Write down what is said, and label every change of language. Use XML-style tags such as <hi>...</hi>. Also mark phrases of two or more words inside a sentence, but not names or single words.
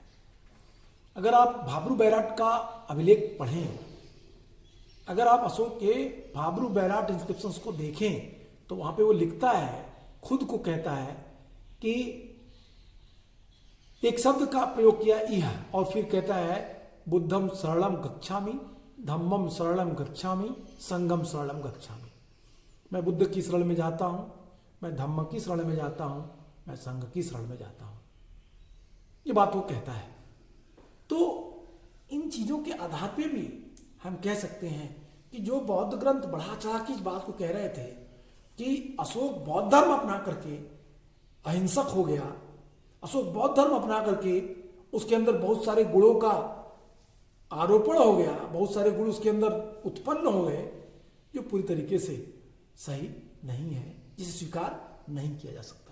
<hi>अगर आप भाब्रू बैराट का अभिलेख पढ़ें, अगर आप अशोक के भाब्रू बैराट इंस्क्रिप्शंस को देखें तो वहां पे वो लिखता है, खुद को कहता है कि एक शब्द का प्रयोग किया इह, और फिर कहता है</hi> <pi>बुद्धम शरणम गच्छामि, धम्मम शरणम गच्छामि, संगम शरणम गच्छामि।</pi> <hi>मैं बुद्ध की शरण में जाता हूं, मैं धम्म की शरण में जाता हूं, मैं संघ की शरण में जाता हूं। ये बात वो कहता है। तो इन चीजों के आधार पे भी हम कह सकते हैं कि जो बौद्ध ग्रंथ बढ़ा चढ़ा के इस बात को कह रहे थे कि अशोक बौद्ध धर्म अपना करके अहिंसक हो गया, अशोक बौद्ध धर्म अपना करके उसके अंदर बहुत सारे गुणों का आरोपण हो गया, बहुत सारे गुण उसके अंदर उत्पन्न हो गए, जो पूरी तरीके से सही नहीं है, जिसे स्वीकार नहीं किया जा सकता।</hi>